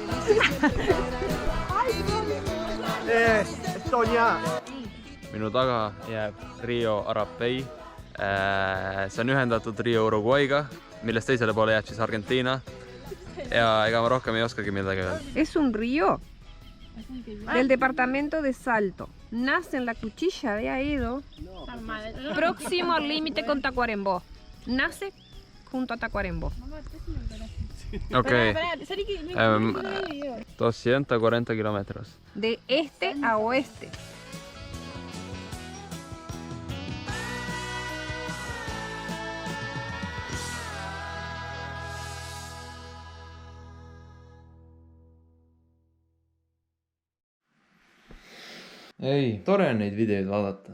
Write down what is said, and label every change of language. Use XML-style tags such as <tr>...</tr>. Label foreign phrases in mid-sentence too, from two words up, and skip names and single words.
<et>Estonia. minu taga jääb Rio Arapey. See on ühendatud Rio Uruguayga, millest teisele poole jääb siis Argentiina. Ja ega ma rohkem ei oskagi midagi öelda.</et> <es>Es un río del departamento de Salto. Nace en la Cuchilla de Aedo, próximo al límite con Tacuarembó. Nace junto a Tacuarembó. Ok. 240 kilómetros. De este a oeste.</es> <et>ei, tore on neid videoid vaadata.</et>